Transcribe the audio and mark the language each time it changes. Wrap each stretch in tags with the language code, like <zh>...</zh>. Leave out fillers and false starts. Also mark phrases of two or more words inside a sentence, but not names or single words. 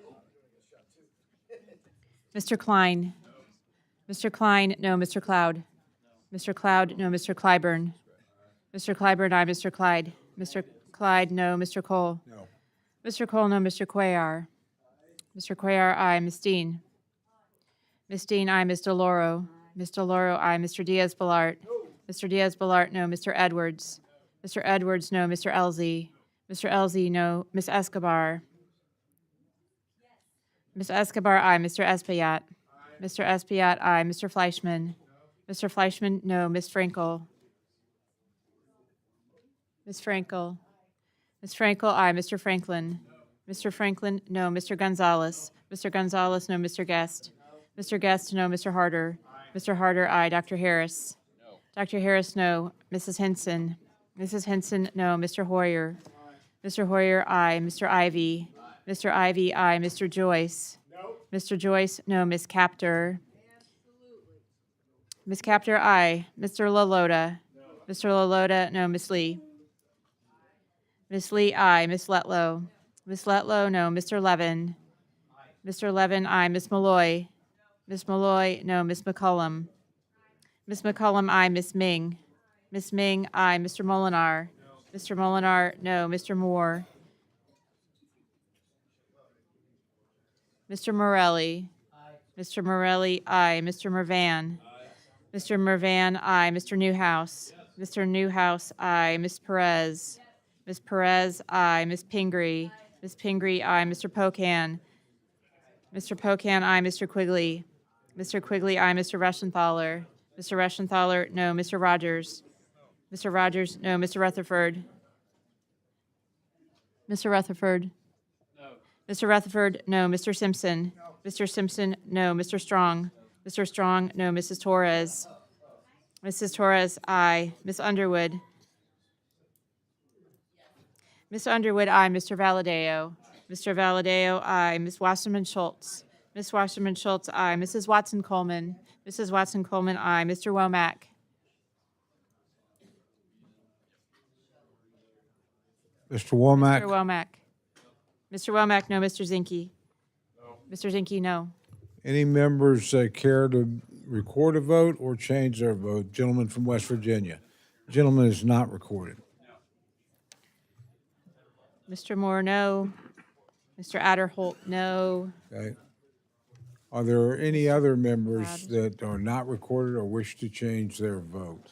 <en>Mr. Klein? Mr. Klein, no. Mr. Cloud? Mr. Cloud, no. Mr. Clyburn? Mr. Clyburn, aye. Mr. Clyde? Mr. Clyde, no. Mr. Cole? No. Mr. Cole, no. Mr. Cuellar? Mr. Cuellar, aye. Ms. Dean? Ms. Dean, aye. Ms. DeLauro? Ms. DeLauro, aye. Mr. Diaz-Balart? Mr. Diaz-Balart, no. Mr. Edwards? Mr. Edwards, no. Mr. Elzey? Mr. Elzey, no. Ms. Escobar? Ms. Escobar, aye. Mr. Espaillat? Mr. Espaillat, aye. Mr. Fleischman? Mr. Fleischman, no. Ms. Frankel? Ms. Frankel? Ms. Frankel, aye. Mr. Franklin? Mr. Franklin, no. Mr. Gonzalez? Mr. Gonzalez, no. Mr. Guest? Mr. Guest, no. Mr. Harder? Mr. Harder, aye. Dr. Harris? Dr. Harris, no. Mrs. Henson? Mrs. Henson, no. Mr. Hoyer? Mr. Hoyer, aye. Mr. Ivy? Mr. Ivy, aye. Mr. Joyce? Mr. Joyce, no. Ms. Captor? Ms. Captor, aye. Mr. LaLota? Mr. LaLota, no. Ms. Lee? Ms. Lee, aye. Ms. Letlow? Ms. Letlow, no. Mr. Levin? Mr. Levin, aye. Ms. Malloy? Ms. Malloy, no. Ms. McCollum? Ms. McCollum, aye. Ms. Ming? Ms. Ming, aye. Mr. Molinar? Mr. Molinar, no. Mr. Moore? Mr. Morelli? Mr. Morelli, aye. Mr. Mervan? Mr. Mervan, aye. Mr. Newhouse? Mr. Newhouse, aye. Ms. Perez? Ms. Perez, aye. Ms. Pingree? Ms. Pingree, aye. Mr. Pocan? Mr. Pocan, aye. Mr. Quigley? Mr. Quigley, aye. Mr. Reschenthaler? Mr. Reschenthaler, no. Mr. Rogers? Mr. Rogers, no. Mr. Rutherford? Mr. Rutherford? Mr. Rutherford, no. Mr. Simpson? Mr. Simpson, no. Mr. Strong? Mr. Strong, no. Mrs. Torres? Mrs. Torres, aye. Ms. Underwood? Ms. Underwood, aye. Mr. Valadeo? Mr. Valadeo, aye. Ms. Wasserman Schultz? Ms. Wasserman Schultz, aye. Mrs. Watson Coleman? Mrs. Watson Coleman, aye. Mr. Womack? Mr. Womack? Mr. Womack? Mr. Womack, no. Mr. Zinke? Mr. Zinke, no. Any members care to record a vote or change their vote? Gentleman from West Virginia. Gentleman is not recorded. Mr. Moore, no. Mr. Adderholt, no. Okay. Are there any other members that are not recorded or wish to change their vote?</en>